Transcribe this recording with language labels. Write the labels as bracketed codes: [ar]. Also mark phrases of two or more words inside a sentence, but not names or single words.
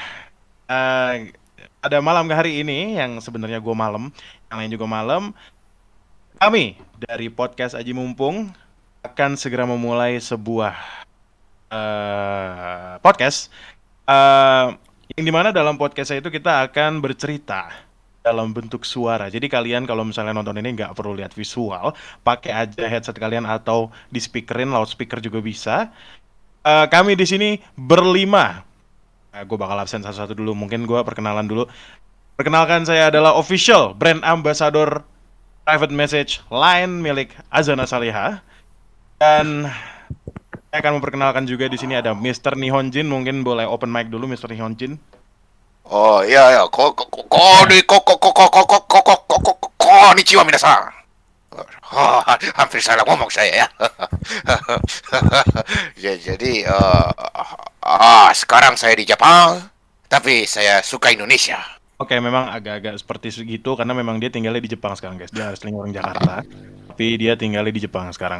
[id] Pada malam hari ini, yang sebenarnya gue malam, yang lain juga malam, kami dari Podcast Aji Mumpung akan segera memulai sebuah podcast yang dimana dalam podcast itu kita akan bercerita dalam bentuk suara. Jadi kalian kalau misalnya nonton ini nggak perlu lihat visual, pakai aja headset kalian atau di speakerin, loudspeaker juga bisa. Kami di sini berlima. Gue bakal absen satu-satu dulu. Mungkin gue perkenalan dulu. Perkenalkan, saya adalah [en] official brand ambassador private message line [id] milik Azana Saliha. Dan saya akan memperkenalkan juga di sini ada Mr. Nihonjin. Mungkin boleh [en] open mic [id] dulu, Mr. Nihonjin. Oh iya, [ja] こんにちは皆さん. [id] Hampir salah ngomong saya ya. Jadi sekarang saya di Jepang, tapi saya suka Indonesia. Oke, memang agak-agak seperti segitu karena memang dia tinggalnya di Jepang sekarang, guys. Dia asli orang Jakarta, tapi dia tinggalnya di Jepang sekarang.